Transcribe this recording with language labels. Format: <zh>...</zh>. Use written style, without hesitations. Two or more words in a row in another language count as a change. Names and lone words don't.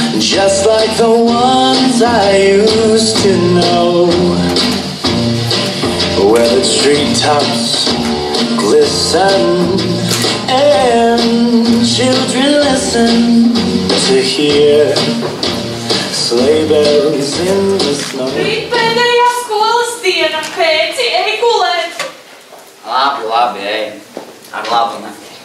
<en>just like the ones I used to know, where the treetops glisten and children listen to hear sleigh bells in the snow.</en> <lv>Rīt pēdējā skolas diena, Pēci, ej gulēt! Labi, ej. Ar labu nakti.</lv>